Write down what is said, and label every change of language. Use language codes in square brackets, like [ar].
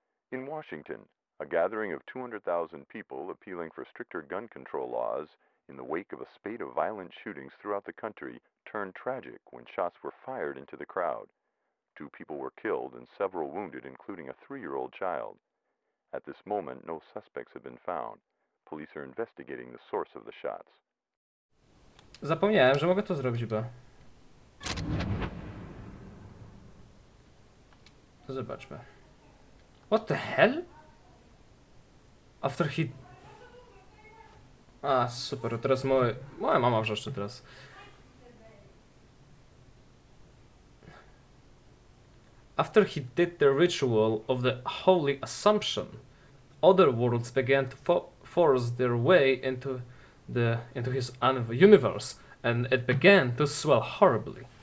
[en] In Washington, a gathering of 200,000 people appealing for stricter gun control laws in the wake of a spate of violent shootings throughout the country turned tragic when shots were fired into the crowd. 2 people were killed and several wounded, including a 3-year-old child. At this moment, no suspects have been found. Police are investigating the source of the shots. [pl] Zapomniałem, że mogę to zrobić, bo... To zobaczmy. [en] What the hell? After he... [pl] A, super, teraz moja mama wrzeszczy teraz. [en] After he did the ritual of the Holy Assumption, other worlds began to force their way into his universe, and it began to swell horribly.